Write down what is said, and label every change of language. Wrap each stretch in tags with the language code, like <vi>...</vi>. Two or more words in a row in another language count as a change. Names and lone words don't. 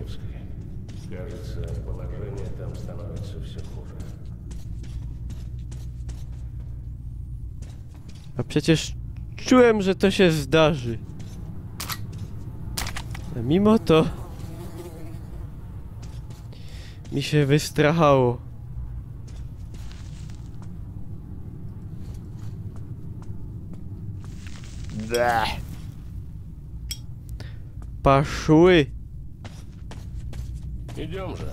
<ru>Кажется, положение там становится все хуже.</ru> <pl>A przecież czułem, że to się zdarzy. A mimo to... mi się wystrachało.</pl> <ru>Paszły. Идем же.</ru>